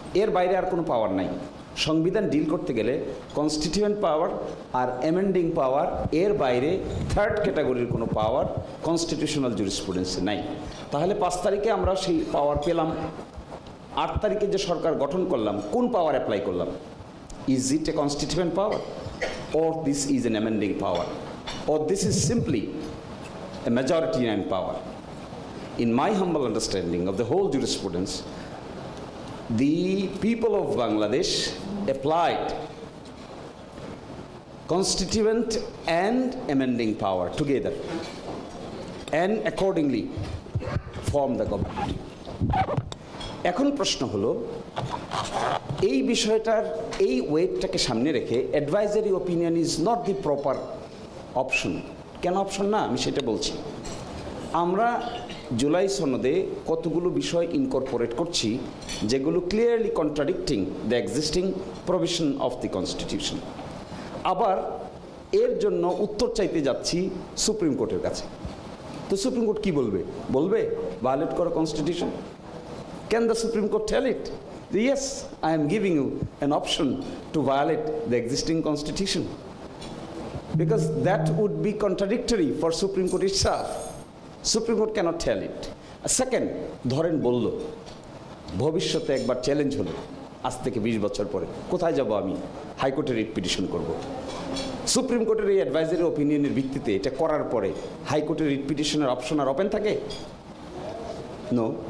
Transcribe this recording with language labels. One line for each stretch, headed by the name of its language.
Bangla: এর বাইরে আর কোনো পাওয়ার নাই। সংবিধান ডিল করতে গেলে কনস্টিটিউয়েন্ট পাওয়ার আর অ্যামেন্ডিং পাওয়ার, এর বাইরে থার্ড ক্যাটাগরির কোনো পাওয়ার কনস্টিটিউশনাল জুরিসপ্রুডেন্সে নাই। তাহলে 5 তারিখে আমরা সেই পাওয়ার পেলাম। 8 তারিখে যে সরকার গঠন করলাম, কোন পাওয়ার অ্যাপ্লাই করলাম?
English: Is it a constituent power, or this is an amending power, or this is simply a majoritarian power? In my humble understanding of the whole jurisprudence, the people of Bangladesh applied constituent and amending power together and accordingly formed the government.
Bangla: এখন প্রশ্ন হলো, এই বিষয়টার এই ওয়েটটাকে সামনে রেখে
English: Advisory opinion is not the proper option.
Bangla: কেন option না আমি সেটা বলছি। আমরা জুলাই সনদে কতগুলো বিষয় ইনকর্পোরেট করছি যেগুলো
English: Clearly contradicting the existing provision of the constitution.
Bangla: আবার এর জন্য উত্তর চাইতে যাচ্ছি সুপ্রিম কোর্টের কাছে। তো সুপ্রিম কোর্ট কী বলবে? বলবে ভায়োলেট করো constitution?
English: Can the Supreme Court tell it? Yes, I am giving you an option to violate the existing constitution. Because that would be contradictory for Supreme Court itself. Supreme Court cannot tell it.
Bangla: Second, ধরেন বলল, ভবিষ্যতে একবার challenge হলো, আজ থেকে 20 বছর পরে কোথায় যাব আমি? হাইকোর্টে রিট পিটিশন করব। সুপ্রিম কোর্টের এই অ্যাডভাইজারি ওপিনিয়নের ভিত্তিতে এটা করার পরে হাইকোর্টের রিট পিটিশনের অপশন আর ওপেন থাকে? নো।